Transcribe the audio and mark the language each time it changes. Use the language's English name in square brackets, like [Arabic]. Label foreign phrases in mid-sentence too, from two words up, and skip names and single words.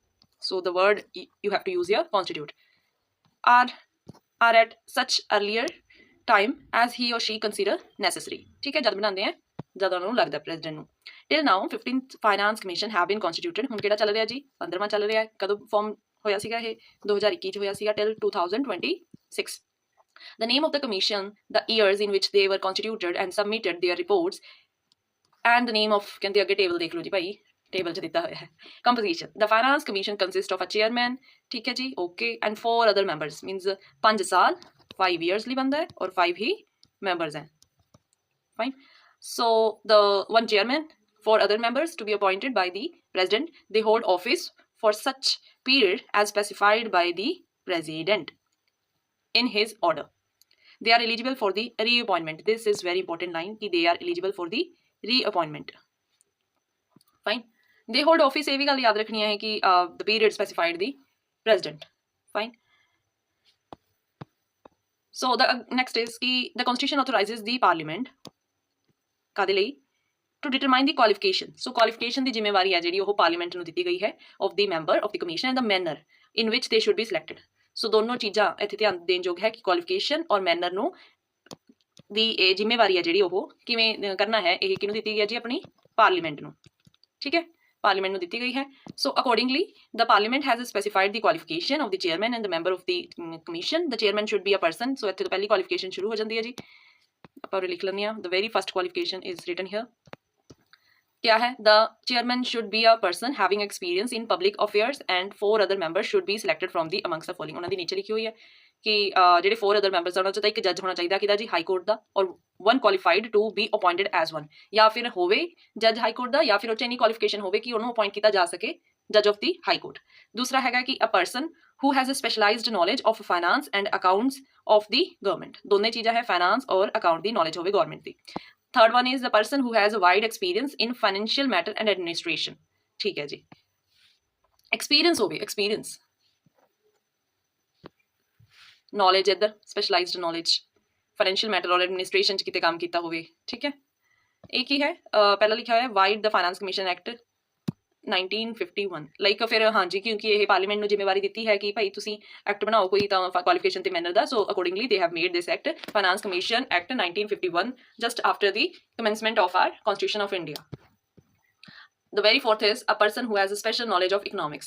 [English] So the word you have to use here constitute or at such earlier time as he or she consider necessary. [Punjabi] ਠੀਕ ਹੈ, ਜਦ ਬਣਾਉਂਦੇ ਆ ਜਦ ਉਹਨਾਂ ਨੂੰ ਲੱਗਦਾ ਪ੍ਰੈਜ਼ੀਡੈਂਟ ਨੂੰ। [English] till now 15th Finance Commission have been constituted. [Punjabi] ਹੁਣ ਕਿਹੜਾ ਚੱਲ ਰਿਹਾ ਜੀ, 15ਵਾਂ ਚੱਲ ਰਿਹਾ ਹੈ। ਕਦੋਂ ਫਾਰਮ ਹੋਇਆ ਸੀਗਾ ਇਹ? [English] 2021 [Punjabi] 'ਚ ਹੋਇਆ ਸੀਗਾ [English] ਟਿਲ 2026। The name of the commission, the years in which they were constituted and submitted their reports, and the name of [Punjabi] ਕਹਿੰਦੇ ਅੱਗੇ ਟੇਬਲ ਦੇਖ ਲਓ ਜੀ ਭਾਈ, ਟੇਬਲ 'ਚ ਦਿੱਤਾ ਹੋਇਆ ਹੈ। [English] Composition, the finance commission consists of a chairman, [Punjabi] ਠੀਕ ਹੈ ਜੀ, [English] okay, and 4 other members, means 5 ਸਾਲ 5 years [Punjabi] ਲਈ ਬੰਦਾ ਹੈ ਔਰ 5 ਹੀ [English] members हैं, fine। So the one chairman, 4 other members to be appointed by the president, they hold office for such period as specified by the president in his order. They are eligible for the reappointment. This is very important line कि they are eligible for the reappointment, fine। They hold office, [Punjabi] ਇਹ ਵੀ ਗੱਲ ਯਾਦ ਰੱਖਣੀ ਹੈ ਕਿ [English] the period specified the president, fine। So the next is कि the constitution authorizes the parliament [Punjabi] ਕਾਦੇ ਲਈ, [English] to determine the qualification। So qualification [Punjabi] ਦੀ ਜ਼ਿੰਮੇਵਾਰੀ ਹੈ ਜਿਹੜੀ ਉਹ ਪਾਰਲੀਮੈਂਟ ਨੂੰ ਦਿੱਤੀ ਗਈ ਹੈ [English] of the member of the commission and the manner in which they should be selected। [Punjabi] ਸੋ ਦੋਨੋਂ ਚੀਜ਼ਾਂ ਇੱਥੇ ਧਿਆਨ ਦੇਣ ਯੋਗ ਹੈ ਕਿ ਕੁਆਲੀਫਿਕੇਸ਼ਨ ਔਰ ਮੈਨਰ ਨੂੰ ਦੀ ਇਹ ਜ਼ਿੰਮੇਵਾਰੀ ਹੈ ਜਿਹੜੀ ਉਹ ਕਿਵੇਂ ਕਰਨਾ ਹੈ, ਇਹ ਕਿਹਨੂੰ ਦਿੱਤੀ ਗਈ ਹੈ ਜੀ, ਆਪਣੀ ਪਾਰਲੀਮੈਂਟ ਨੂੰ। ਠੀਕ ਹੈ, ਪਾਰਲੀਮੈਂਟ ਨੂੰ ਦਿੱਤੀ ਗਈ ਹੈ। [English] So accordingly the Parliament has specified the qualification of the chairman and the member of the commission. The chairman should be a person. [Punjabi] ਸੋ ਇੱਥੇ ਤੋਂ ਪਹਿਲੀ ਕੁਆਲੀਫਿਕੇਸ਼ਨ ਸ਼ੁਰੂ ਹੋ ਜਾਂਦੀ ਹੈ ਜੀ, ਆਪਾਂ ਲਿਖ ਲੈਂਦੇ ਹਾਂ। [English] The very first qualification is written here. क्या है, the chairman should be a person having experience in public affairs and 4 other members should be selected from the amongst the following। [Hindi] उन्होंने नीचे लिखी हुई है कि [Punjabi] ਜਿਹੜੇ 4 [English] other members [Punjabi] ਉਹਨਾਂ 'ਚ ਤਾਂ ਇੱਕ ਜੱਜ ਹੋਣਾ ਚਾਹੀਦਾ ਕਿਹਦਾ ਜੀ, ਹਾਈ ਕੋਰਟ ਦਾ, ਔਰ 1 [English] qualified to be appointed as [Punjabi] 1, ਜਾਂ ਫਿਰ ਹੋਵੇ ਜੱਜ ਹਾਈ ਕੋਰਟ ਦਾ, ਜਾਂ ਫਿਰ ਉਹ 'ਚ ਇੰਨੀ ਕੁਆਲੀਫਿਕੇਸ਼ਨ ਹੋਵੇ ਕਿ ਉਹਨੂੰ ਅਪਾਇੰਟ ਕੀਤਾ ਜਾ ਸਕੇ [English] judge of the High Court. [Punjabi] ਦੂਸਰਾ ਹੈਗਾ ਕਿ [English] a person who has a specialized knowledge of finance and accounts of the government। [Punjabi] ਦੋਨੇ ਚੀਜ਼ਾਂ ਹੈ, ਫਾਈਨਾਂਸ ਔਰ ਅਕਾਊਂਟ ਦੀ ਨੌਲੇਜ ਹੋਵੇ ਗਵਰਨਮੈਂਟ ਦੀ। [English] Third one is the person who has a wide experience in financial matter and administration। [Punjabi] ਠੀਕ ਹੈ ਜੀ, experience होवे, [English] experience knowledge [Punjabi] इधर [English] specialized knowledge financial matter [Punjabi] और administration ਚ ਕਿਤੇ ਕੰਮ ਕੀਤਾ ਹੋਵੇ। [Hindi] ठीक है, एक ही है पहला लिखा है [English] vide the [Punjabi] फाइनेंस कमीशन एक्ट 1951 ਲਾਈਕ ਫਿਰ ਹਾਂਜੀ, ਕਿਉਂਕਿ ਇਹ ਪਾਰਲੀਮੈਂਟ ਨੂੰ ਜ਼ਿੰਮੇਵਾਰੀ ਦਿੱਤੀ ਹੈ ਕਿ ਭਾਈ ਤੁਸੀਂ ਐਕਟ ਬਣਾਓ ਕੋਈ ਤਾਂ ਕੁਆਲੀਫਿਕੇਸ਼ਨ ਤੇ ਮੈਨਰ ਦਾ। [English] So accordingly they have made this act, Finance Commission Act 1951, just after the commencement of our Constitution of India. The very fourth is a person who has a special knowledge of economics.